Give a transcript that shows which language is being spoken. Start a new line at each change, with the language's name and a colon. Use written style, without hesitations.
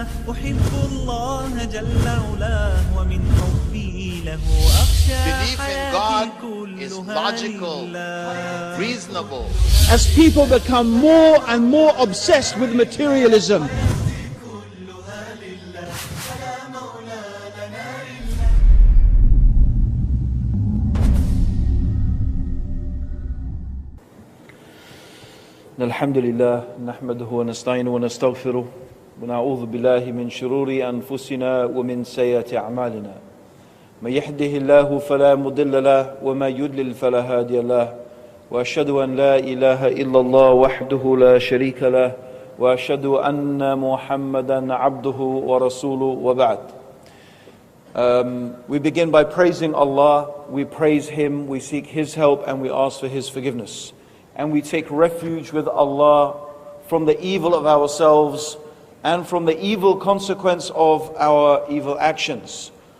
Arabic: أحب الله جل علاه ومن حبي له أخشى حياتي كلها لله.
English: Reasonable. As people become more and more obsessed with materialism,
Arabic: الحمد لله نحمده ونستعينه ونستغفره ونعوذ بالله من شرور أنفسنا ومن سيئات أعمالنا من يهده الله فلا مضل له وما يضلل فلا هادي له وأشهد أن لا إله إلا الله وحده لا شريك له وأشهد أن محمدا عبده ورسوله وبعد.
English: We begin by praising Allah. We praise Him, we seek His help, and we ask for His forgiveness. And we take refuge with Allah from the evil of ourselves and from the evil consequence of our evil actions.